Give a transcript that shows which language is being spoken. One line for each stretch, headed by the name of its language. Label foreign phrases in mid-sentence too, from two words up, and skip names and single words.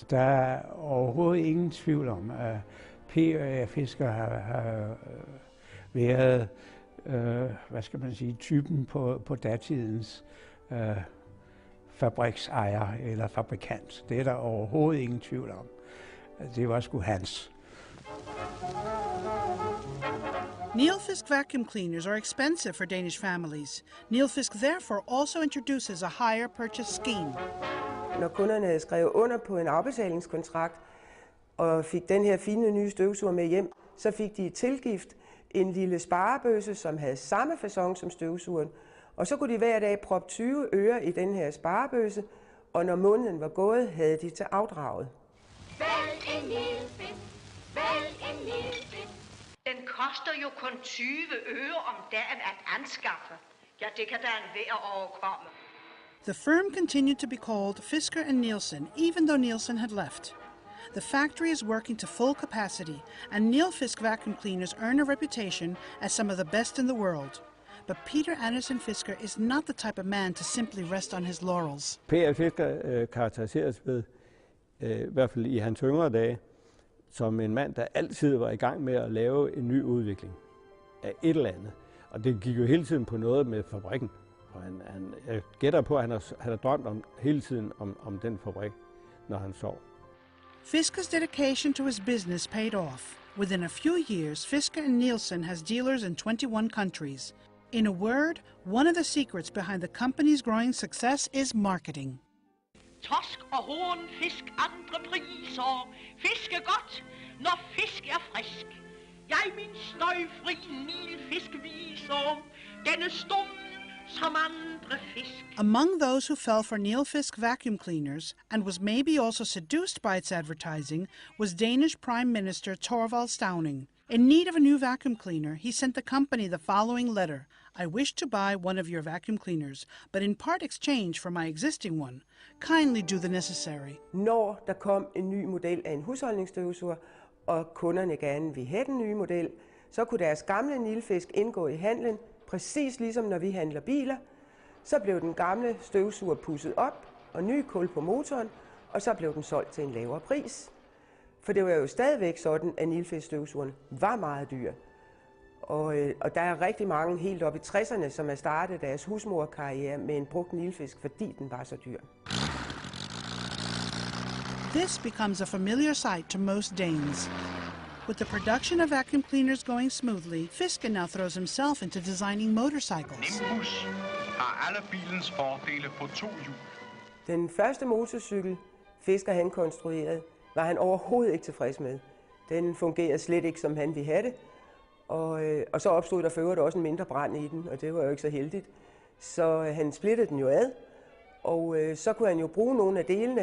Danish: Der er overhovedet ingen tvivl om, at Peder Fisker'i har været, typen på datidens fabriksejer eller fabrikant. Det er der overhovedet ingen tvivl om. Det var sgu hans.
English: Nilfisk vacuum cleaners are expensive for Danish families. Nilfisk therefore also introduces a hire purchase scheme.
Danish: Når kunderne havde skrevet under på en afbetalingskontrakt og fik den her fine nye støvsuger med hjem, så fik de tilgift en lille sparebøsse, som havde samme facon som støvsugeren. Og så kunne de hver dag proppe 20 øre i den her sparebøsse, og når måneden var gået, havde de til afdraget. Vælg en Nilfisk, vælg en Nilfisk. Den koster jo kun 20 øre om dagen at anskaffe. Ja, det kan da enhver overkomme.
English: The firm continued to be called Fisker'i and Nielsen, even though Nielsen had left. The factory is working to full capacity, and Nilfisk vacuum cleaners earn a reputation as some of the best in the world. But Peder Andersen Fisker'i is not the type of man to simply rest on his laurels.
Danish: Peder Fisker'i karakteriseres ved, i hvert fald i hans yngre dage, som en mand, der altid var i gang med at lave en ny udvikling af et eller andet. Og det gik jo hele tiden på noget med fabrikken. Og jeg gætter på, at han har drømt hele tiden om den fabrik, når han sov.
English: Fisker's dedication to his business paid off. Within a few years, Fisker and Nielsen has dealers in 21 countries. In a word, one of the secrets behind the company's growing success is marketing.
Danish: Torsk og hornfisk andre priser. Fisk er godt, når fisk er frisk. Jeg min støjfri Nilfisk viser. Den er stum som andre fisk.
English: Among those who fell for Nilfisk vacuum cleaners, and was maybe also seduced by its advertising, was Danish Prime Minister Thorvald Stauning. In need of a new vacuum cleaner, he sent the company the following letter. I wish to buy one of your vacuum cleaners, but in part exchange for my existing one. Kindly do the necessary.
Danish: Når der kom en ny model af en husholdningsstøvsuger, og kunderne gerne ville have den nye model, så kunne deres gamle Nilfisk indgå i handlen, præcis ligesom når vi handler biler. Så blev den gamle støvsuger pudset op, og ny kul på motoren, og så blev den solgt til en lavere pris. For det var jo stadigvæk sådan, at Nilfisk-støvsugerne var meget dyre. Og der er rigtig mange helt op i 60'erne, som har startet deres husmorkarriere med en brugt Nilfisk, fordi den var så dyr.
English: This becomes a familiar sight to most Danes. With the production of vacuum cleaners going smoothly, Fisker now throws himself into designing motorcycles.
Danish: Nimbus har alle bilens fordele på 2 hjul. Den første motorcykel, Fisker han konstruerede, var han overhovedet ikke tilfreds med. Den fungerede slet ikke, som han ville have det. Og så opstod der for øvrigt også en mindre brand i den, og det var jo ikke så heldigt. Så han splittede den jo ad, og så kunne han jo bruge nogle af delene.